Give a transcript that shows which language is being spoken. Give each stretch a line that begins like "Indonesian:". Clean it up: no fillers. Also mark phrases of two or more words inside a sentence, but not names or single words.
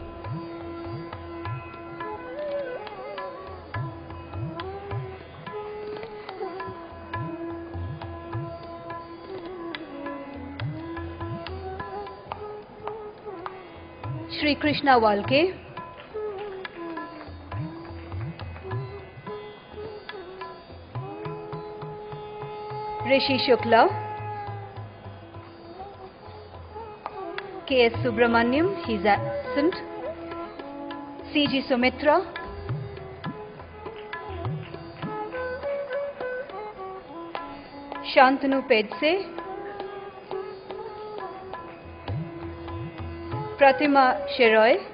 English: Shri Krishna Walke, Rishi Shukla, K.S. Subramaniam, he is absent, C.G. Sumitra, Shantanu Pedse, Pratima Sheroy,